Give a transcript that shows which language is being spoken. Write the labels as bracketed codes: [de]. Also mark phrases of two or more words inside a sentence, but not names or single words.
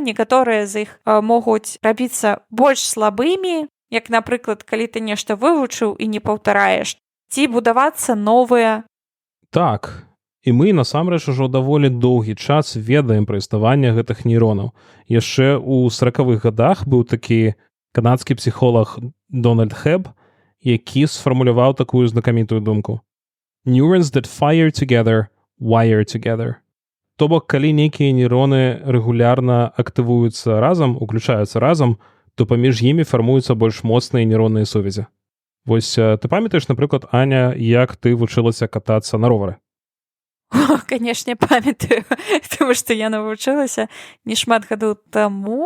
[be] Некаторыя з іх могуць рабіцца больш слабымі, як, напрыклад, калі ты нешта вывучыў і не паўтараеш, ці будавацца новыя. Так, і мы насамрэч ужо даволі доўгі час ведаем пра існаванне гэтых нейронаў. Яшчэ ў 40-х гадах быў такі канадскі псіхолог Дональд Хэб, які сфармуляваў такую знакамітую думку. [en] Neurons that fire together, wire together. [be] То бок, калі нейкія нейроны рэгулярна актывуюцца разам, уключаюцца разам, то паміж імі фармуюцца больш моцныя нейронныя сувязі. Вось ты памятаеш, напрыклад, Аня, як ты вучылася катацца на ровары? О, канешне, памятаю, тому што я навучылася не шмат гадоў таму.